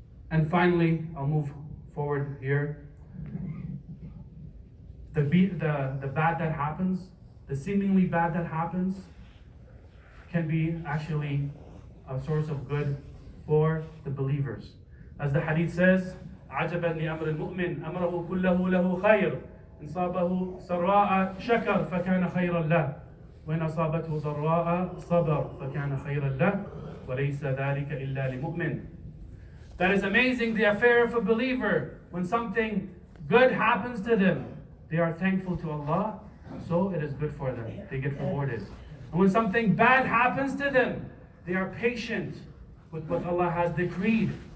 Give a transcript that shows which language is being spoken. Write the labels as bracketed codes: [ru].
[en] And finally, I'll move forward here. The bad that happens, the seemingly bad that happens, can be actually a source of good for the believers. As the hadith says, [ar] عَجَبًا لِأَمْرِ الْمُؤْمِنِ أَمْرَهُ كُلَّهُ لَهُ خَيْرٌ إِنْ صَابَهُ سَرَّاءَ شَكَرَ فَكَانَ خَيْرًا لَهُ وَإِنْ أَصَابَتْهُ ضَرَّاءَ صَبَرَ فَكَانَ خَيْرًا لَهُ وَلَيْسَ ذَلِكَ إِلَّا لِمُؤْمِنٍ. [en] That is amazing, the affair of a believer. When something good happens to them, they are thankful to Allah, so it is good for them. They get rewarded. And when something bad happens to them, they are patient with what Allah has decreed.